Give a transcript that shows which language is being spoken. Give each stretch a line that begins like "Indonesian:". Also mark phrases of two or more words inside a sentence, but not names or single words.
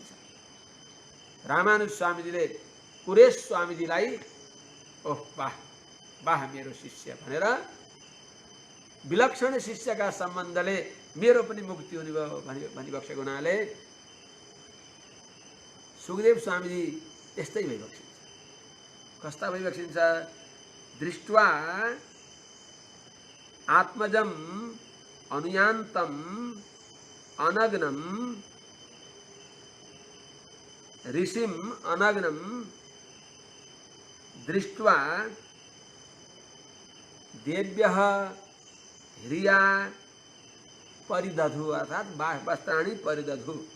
Nepali: रामानुज स्वामीजीले कुरेश स्वामीजीलाई ओह वाह वाह मेरो शिष्य भनेर विलक्षण शिष्यका सम्बन्धले मेरो पनि मुक्ति हुने भयो भनिबक्सेको हुनाले सुखदेव स्वामीजी त्यस्तै भइबक्सिन्छ। कस्ता भइबक्सिन्छ?
Sanskrit: दृष्ट्वा आत्मजम अनुयान्तम अनग्नम ऋषिम अनग्नम दृष्ट्वा देव्यः ह्रिया परिदधु, अर्थात वस्त्राणि परिदधु।